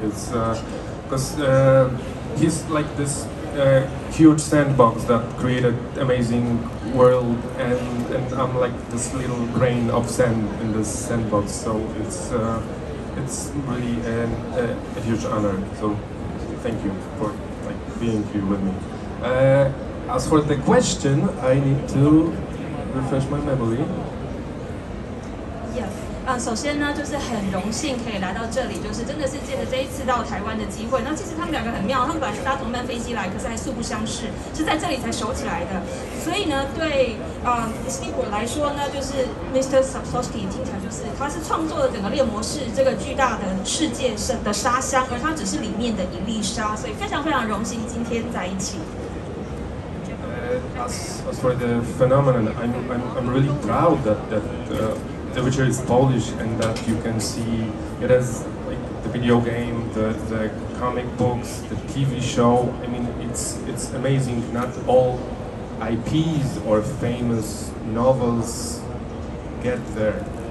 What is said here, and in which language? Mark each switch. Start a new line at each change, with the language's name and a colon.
English: It's because he's like this huge sandbox that created amazing world, and I'm like this little grain of sand in this sandbox. So it's really a huge honor. So thank you for being here with me. As for the question, I need to refresh my memory. Yes.
Chinese: 首先呢，就是很荣幸可以来到这里，就是真的是借着这一次到台湾的机会。那其实他们2个很妙，他们本来是搭同班飞机来，可是还素不相识，是在这里才熟起来的。所以呢，对史蒂波尔来说呢，就是 Mr. Sapkowski 听起来就是他是创作了整个猎魔士这个巨大的世界的沙箱，而他只是里面的一粒沙，所以非常非常荣幸今天在一起。
English: As for the phenomenon, I'm really proud that The Witcher is Polish and that you can see it as like the the video game, the comic books, the TV show. I mean, it's amazing. Not all IPs or famous novels get there.